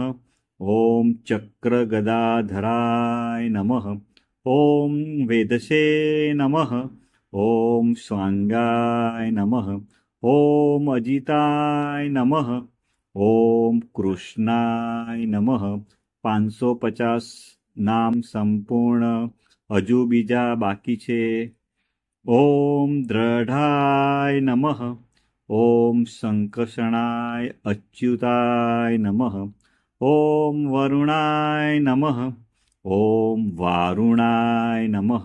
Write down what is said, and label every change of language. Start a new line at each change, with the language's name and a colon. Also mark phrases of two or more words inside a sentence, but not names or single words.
Sanskrit: ॐ चक्रगदाधराय नमः। ॐ वेदसे नमः। ॐ स्वाङ्गाय नमः। ॐ अजिताय नमः। ॐ कृष्णाय नमः।
Gujarati: 550 નામ સંપૂર્ણ, હજુ બીજા બાકી છે.
Sanskrit: ઓમ દ્રઢાય નમઃ. ઓમ સંકર્ષણાય અચ્યુતાય નમઃ. ઓમ વરુણાય નમઃ. ઓમ વારુણાય નમઃ.